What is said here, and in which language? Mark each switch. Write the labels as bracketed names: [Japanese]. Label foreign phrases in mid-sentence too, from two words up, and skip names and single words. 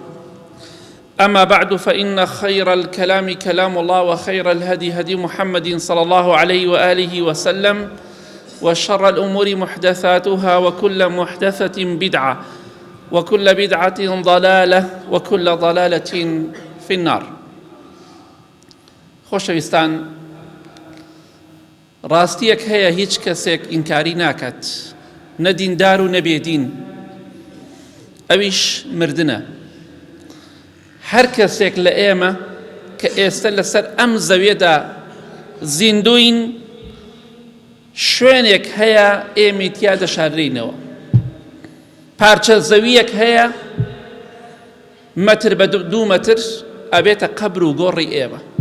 [Arabic] أما بعد، فإن خير الكلام كلام الله، وخير الهدي هدي محمد صلى الله عليه وآله وسلم، وشر الأمور محدثاتها، وكل محدثة بدعة، وكل بدعة ضلالة، وكل ضلالة في النار. [Central Kurdish] خۆشەویستان، ڕاستیەک هەیە هیچ کەسێک ئینکاری ناکات، نە دیندار و نە بێدین، ئەویش مردنە. هەر کەسێک لە ئێمە کە ئێستا لەسەر ئەم زەویەدا زیندوین، شوێنێک هەیە ئێمەی تیا دەشاررینەوە، پارچە زەویەک هەیە مەتر بە 2 مەتر ئەبێتە قەبر و گۆڕی ئێمە.